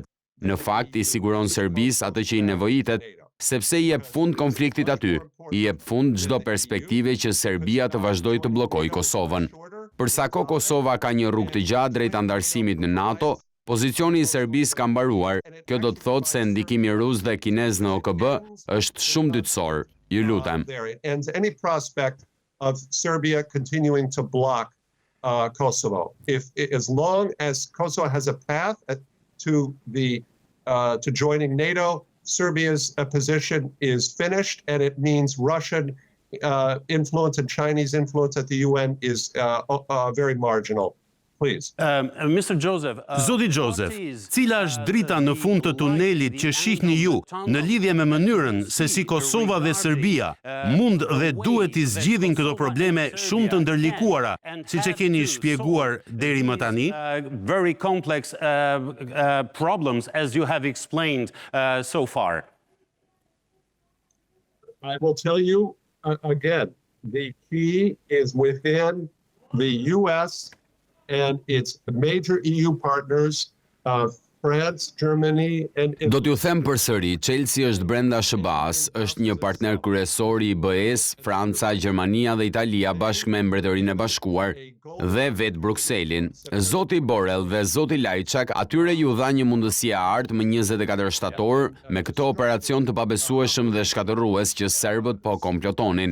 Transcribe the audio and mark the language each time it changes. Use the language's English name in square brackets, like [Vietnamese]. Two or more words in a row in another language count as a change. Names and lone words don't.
[Albanian] Në fakt i siguron Serbisë atë që i nevojitet, sepse i jep fund konfliktit aty, i jep fund çdo perspektive që Serbia të vazhdojë të bllokojë Kosovën. Për sa kohë Kosova ka një rrugë të gjatë drejt antarësimit në NATO, pozicioni i Serbisë ka mbaruar. Kjo do të thotë se ndikimi rus dhe kinez në OKB është shumë dytësor. Ju lutem. [English] And any prospect of Serbia continuing to block Kosovo. As long as Kosovo has a path to joining NATO, Serbia's position is finished, and it means Russian influence and Chinese influence at the UN is very marginal. Please. Mr. Joseph, [Albanian] Zoti Joseph, cila është drita në fund të tunelit që shihni ju në lidhje me mënyrën se si Kosova dhe Serbia mund dhe duhet të zgjidhin këto probleme shumë të ndërlikuara, siç e keni shpjeguar deri më tani? [English] Very complex problems as you have explained so far. I will tell you again, the key is within the US and its major EU partners, France, Germany, and [Albanian] Do t'ju them përsëri, Chelsea është brenda SBA-s, është një partner kryesor i BE-s, Franca, Gjermania dhe Italia bashkë me Mbretërinë e Bashkuar dhe vetë Brukselin. Zoti Borrell dhe zoti Lajçak atyre ju dha një mundësi e artë më 24 shtator me këtë operacion të pabesueshëm dhe shkatërrues që serbët po komplotonin.